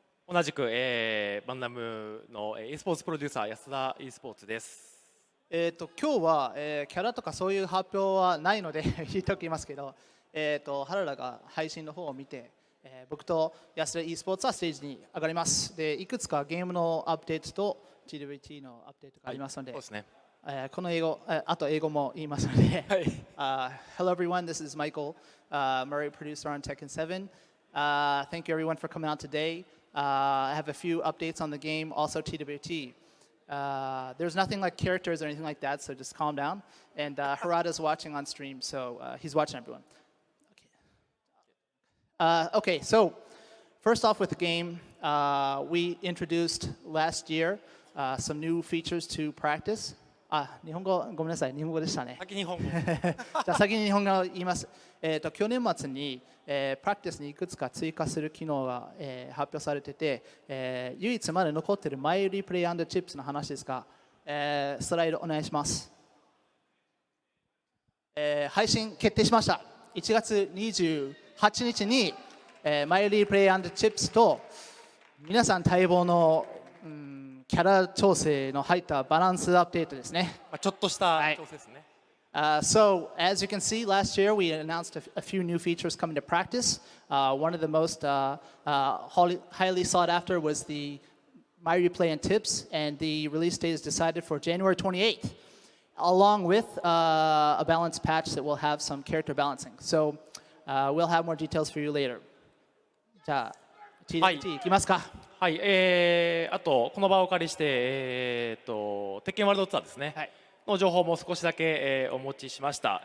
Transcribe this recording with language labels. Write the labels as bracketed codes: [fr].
[ja] 同じく、バンダムの e スポーツプロデューサー安田 e スポーツです。今日は、キャラとかそういう発表はないので言っておきますけど、原田が配信の方を見て、僕と安田 e スポーツはステージに上がります。で、いくつかゲームのアップデートと TWT のアップデートがありますので、そうですね。この英語、あと英語も言いますので、 [en] Hello everyone, this is Michael, Murray, producer on Tekken 7. Thank you everyone for coming out today. I have a few updates on the game, also TWT. There's nothing like characters or anything like that, so just calm down. And Harada's watching on stream, so he's watching everyone. Okay, so first off with the game, we introduced last year some new features to practice. [ja] 日本語ごめんなさい、日本語でしたね。先日本語。じゃあ先に日本語を言います。去年末に、プラクティスにいくつか追加する機能が、発表されてて、唯一まで残っているマイリプレイ&チップスの話ですが、スライドお願いします。配信決定しました。1月28日に、マイリプレイ&チップスと皆さん待望のキャラ調整の入ったバランスアップデートですね。ちょっとした調整ですね。 [en] So, as you can see, last year we announced a few new features coming to practice. One of the most highly sought after was the My Replay and Tips, and the release date is decided for January 28th, along with a balance patch that will have some character balancing. So, we'll have more details for you later. [ja] じゃあ、TDT いきますか。はい、あとこの場をお借りして、鉄拳ワールドツアーですね、はい、の情報も少しだけ、お持ちしました。